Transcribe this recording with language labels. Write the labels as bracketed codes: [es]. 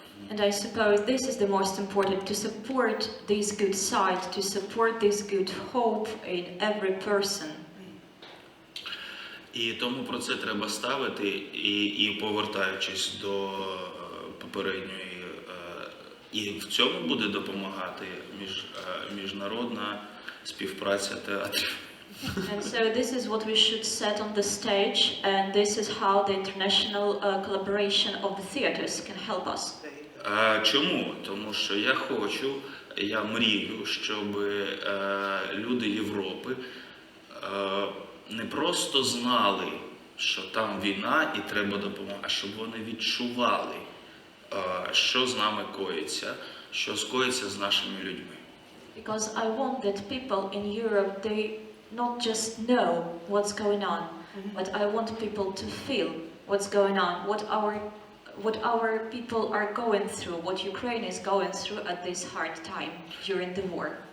[en] And I suppose this is the most important, to support this good side, to support this good hope in every person. [uk] І тому про це треба ставити, і повертаючись до попередньої, і в цьому буде допомагати міжнародна співпраця театрів. [en] And so this is what we should set on the stage, and this is how the international collaboration of the theaters can help us. [uk] Чому? Тому що я мрію, щоб люди Європи не просто знали, що там війна і треба допомога, а щоб вони відчували, що з нами коїться, що скоїться з нашими людьми. [en] Because I want that people in Europe, they not just know what's going on, but I want people to feel what's going on, what our people are going through, what Ukraine is going through at this hard time during the war.